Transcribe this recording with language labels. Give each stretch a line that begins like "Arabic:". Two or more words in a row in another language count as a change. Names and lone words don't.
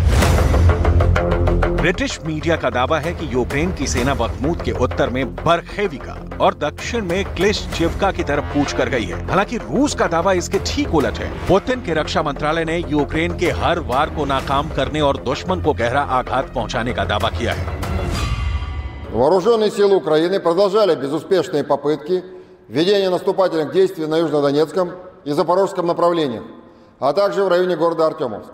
Hindi: ब्रिटिश मीडिया का दावा है कि यूक्रेन की सेना बखमुत के उत्तर में बरखेविका और दक्षिण में क्लिश्चिवका की तरफ कूच कर गई है। हालांकि रूस का दावा इसके ठीक उलट है। पुतिन के रक्षा मंत्रालय ने यूक्रेन के हर वार को नाकाम करने और दुश्मन को गहरा आघात पहुंचाने का दावा किया है।
Russian: Вооруженные силы Украины продолжали безуспешные попытки ведения наступательных действий на Южнодонецком и Запорожском направлениях, а также в районе города Артемовск.